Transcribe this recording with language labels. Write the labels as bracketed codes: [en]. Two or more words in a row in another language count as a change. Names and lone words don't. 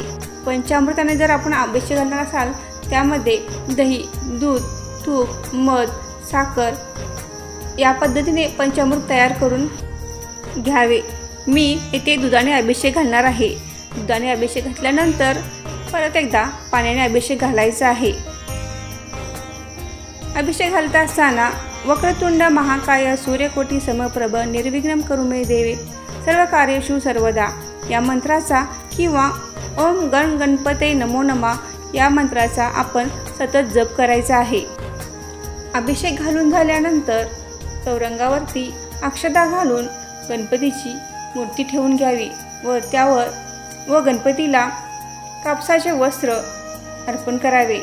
[mr] पंचामृताने जर आपण अभिषेक घालणार असाल त्यामध्ये दही, दूध, तूप, मध, साखर या पद्धतीने पंचामृत तयार करून घ्यावे. मी येथे दुधाने अभिषेक घालणार आहे. दुधाने अभिषेक घातल्यानंतर परत एकदा पाण्याने अभिषेक घालायचा आहे. अभिषेक घालत असताना [sa] वक्रतुंड महाकाय सूर्यकोटी समप्रभ निर्विघ्नं कुरु मे देवे सर्व कार्येषु सर्वदा [mr] या मंत्राचा किंवा [sa] ओम गण गणपते नमो नमः [mr] या मंत्राचा आपण सतत जप करायचा आहे. अभिषेक घालून झाल्यानंतर चौरंगावरती अक्षता घालून गणपतीची मूर्ती ठेवून घ्यावी व त्यावर व गणपतीला कापसाचे वस्त्र अर्पण करावे.